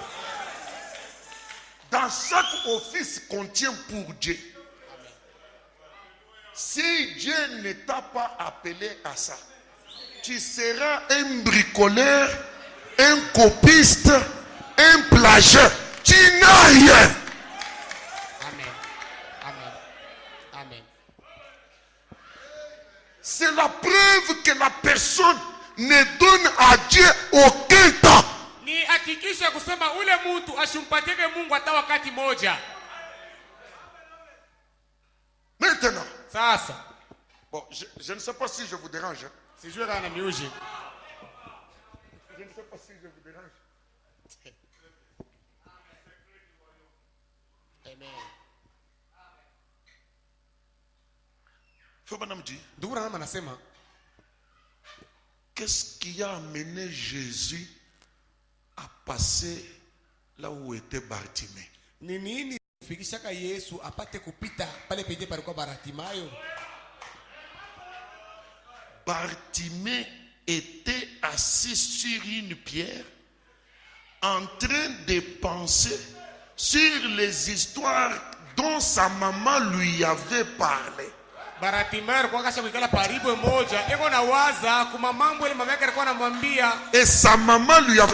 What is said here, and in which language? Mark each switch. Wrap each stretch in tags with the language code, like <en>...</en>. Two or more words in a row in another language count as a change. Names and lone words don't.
<fr>Dans chaque office qu'on tient pour Dieu, si Dieu ne t'a pas appelé à ça, tu seras un bricoleur, un copiste, un plagieur. Tu n'as rien. Amen. Amen. Amen. C'est la preuve que la personne ne donne à Dieu aucun temps.</fr> <sw>Ni hakikisha kusema ule mtu ashumpatike Mungu hata wakati moja.</sw> <fr>Maintenant.</fr> <sw>Sasa.</sw> <fr>Bon, je ne sais pas si je vous dérange. Si je vais miuji. Je ne sais pas si je vous dérange. Amen. Frère dit. Qu'est-ce qui a amené Jésus à passer là où était Bartimée?</fr> <sw>Ni nini fikishaka Yesu apate kupita pale penye palikuwa Bartimayo?</sw> <fr>Bartimée était assis sur une pierre en train de penser sur les histoires dont sa maman lui avait parlé. Et sa maman lui a...</fr>